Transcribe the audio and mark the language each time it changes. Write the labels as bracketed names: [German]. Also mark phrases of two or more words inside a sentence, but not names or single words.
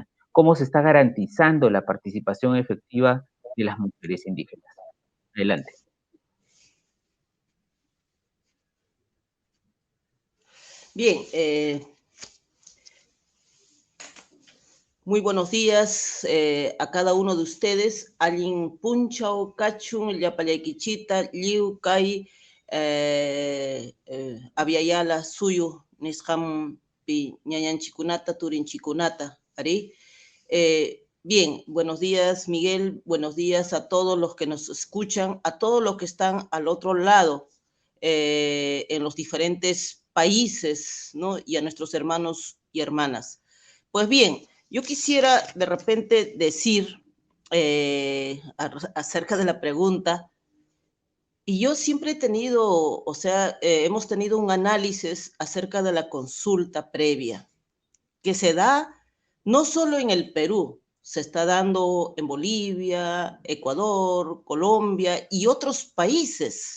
[Spanish] ¿Cómo se está garantizando la participación efectiva de las mujeres indígenas? Adelante. Bien, muy buenos días a cada uno de ustedes. [Quechua] Allin Punchao, Cachun, Yapalaquichita, Liu, Kai, Aviala, Suyu, Nisham, Ñañanchikunata, Turinchikunata, Ari. [Spanish] Bien, buenos días, Miguel. Buenos días a todos los que nos escuchan, a todos los que están al otro lado, en los diferentes países, ¿no? Y a nuestros hermanos y hermanas. Pues bien, yo quisiera de repente decir acerca de la pregunta, y yo siempre he tenido, o sea, hemos tenido un análisis acerca de la consulta previa, que se da no solo en el Perú, se está dando en Bolivia, Ecuador, Colombia y otros países.